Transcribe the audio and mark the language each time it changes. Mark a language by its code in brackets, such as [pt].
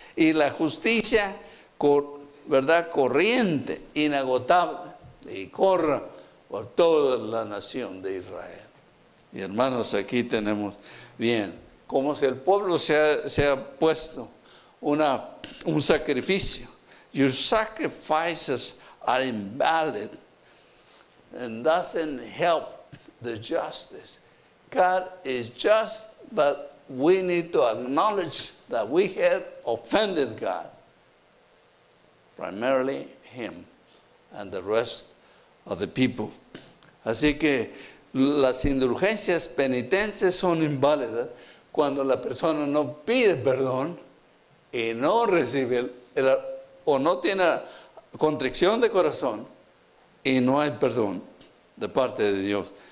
[es] Y la justicia, ¿verdad?, corriente, inagotable, y corra por toda la nación de Israel. Y hermanos, aquí tenemos bien, como si el pueblo se ha puesto un sacrificio. [en] Your sacrifices are invalid and doesn't help the justice. God is just, but we need to acknowledge that we had offended God, primarily Him and the rest of the people. [es] Así que las indulgencias penitencias son inválidas cuando la persona no pide perdón y no recibe o no tiene contrición de corazón y no hay perdón de parte de Dios.